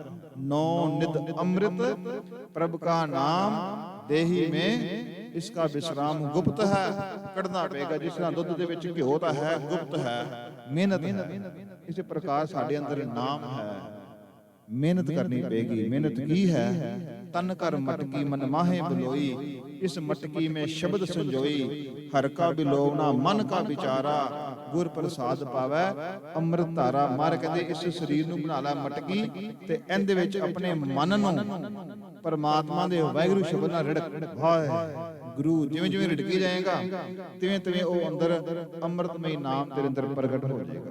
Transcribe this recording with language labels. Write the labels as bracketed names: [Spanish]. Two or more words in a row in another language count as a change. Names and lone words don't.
[Punjabi] ਨੌ ਨਿਧ ਅੰਮ੍ਰਿਤ ਪ੍ਰਭ ਕਾ ਨਾਮ ਦੇਹੀ ਮੇਂ, ਇਸਕਾ ਵਿਸਰਾਮ ਗੁਪਤ ਹੈ। ਕੱਢਣਾ ਪਏਗਾ। ਜਿਸ ਤਰ੍ਹਾਂ ਦੁੱਧ ਦੇ ਵਿੱਚ ਘਿਓ ਤਾਂ ਹੈ, ਗੁਪਤ ਹੈ, ਮਿਹਨਤ ਹੈ। ਇਸੇ ਪ੍ਰਕਾਰ ਸਾਡੇ ਅੰਦਰ ਨਾਮ ਹੈ, ਮਿਹਨਤ ਕਰਨੀ ਪਏਗੀ। ਮਿਹਨਤ ਕੀ ਹੈ? ਤਨ ਕਰ ਮਟਕੀ ਮਨ ਮਾਹੇ ਬਿਲੋਈ, ਇਸ ਮਟਕੀ ਮੇਂ ਸ਼ਬਦ ਸੰਜੋਈ, ਹਰ ਕਾ ਬਿਲੋਵਨਾ ਮਨ ਕਾ ਵਿਚਾਰਾ, ਗੁਰ ਪ੍ਰਸਾਦ ਪਾਵੈ ਅੰਮ੍ਰਿਤ ਧਾਰਾ। ਮਾਰ ਕਹਿੰਦੇ ਇਸ ਸਰੀਰ ਨੂੰ ਬਣਾ ਲੈ ਮਟਕੀ ਤੇ ਇਹਦੇ ਵਿੱਚ ਆਪਣੇ ਮਨ ਨੂੰ ਪਰਮਾਤਮਾ ਦੇ ਵਾਹਿਗੁਰੂ ਸ਼ਬਦ ਨਾਲ ਰਿੜਕ। ਵਾਹਿਗੁਰੂ ਜਿਵੇਂ ਜਿਵੇਂ ਰਿੜਕੀ ਜਾਏਗਾ ਤਿਵੇਂ ਤਿਵੇਂ ਉਹ ਅੰਦਰ ਅੰਮ੍ਰਿਤਮਈ ਨਾਮ ਤੇਰੇ ਅੰਦਰ ਪ੍ਰਗਟ ਹੋ ਜਾਏਗਾ।